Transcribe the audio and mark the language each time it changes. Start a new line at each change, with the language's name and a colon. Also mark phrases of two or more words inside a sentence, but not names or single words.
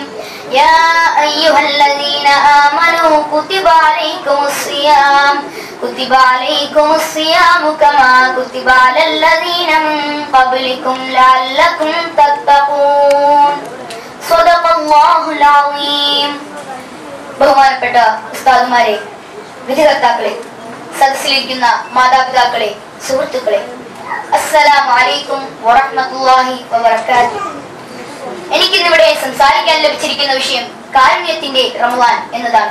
Arabic: يا أيها الذين آمنوا كتب عليكم الصيام كما كتب على الذين من قبلكم لعلكم تتقون. صدق الله العظيم.
Malayalam: ബഹുമാനപ്പെട്ട ഉസ്താദുമാരെ, വിധികർത്താക്കളെ, സദസ്സിലിരിക്കുന്ന മാതാപിതാക്കളെ, സുഹൃത്തുക്കളെ,
Arabic: السلام عليكم ورحمة الله وبركاته.
Malayalam: എനിക്കിന്നിവിടെ സംസാരിക്കാൻ ലഭിച്ചിരിക്കുന്ന വിഷയം കാരുണ്യത്തിന്റെ റമളാൻ എന്നതാണ്.